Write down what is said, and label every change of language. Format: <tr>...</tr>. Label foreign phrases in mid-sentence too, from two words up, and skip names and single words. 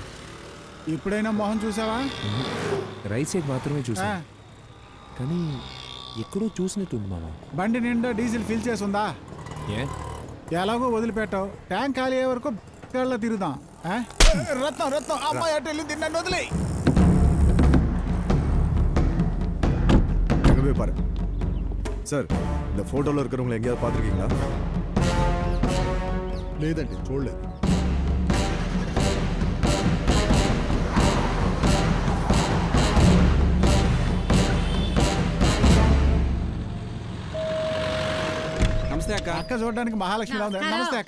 <te>ఇప్పుడైనా మొహం చూసావా? రైట్ సైడ్ మాత్రమే చూసా, కానీ ఎక్కడో చూసినట్టుంది మామ. బండి నిండా డీజిల్ ఫిల్ చేసి ఉందా? ఎలాగో వదిలిపెట్టావు. ట్యాంక్ ఖాళీ అయ్యే వరకు కళ్ళ తిరుగుదాం. రత్నం రత్నం అమ్మాయి అటు వెళ్ళింది, నన్ను వదిలే.</te> <ta>சார், இந்த போட்டோல இருக்கிறவங்களை எங்கேயாவது பார்த்துருக்கீங்களா?</ta> <te>లేదండి, చూడలేదు. నమస్తే అక్క. అక్క చూడడానికి మహాలక్ష్మి ఉంది. నమస్తే అక్క.</te>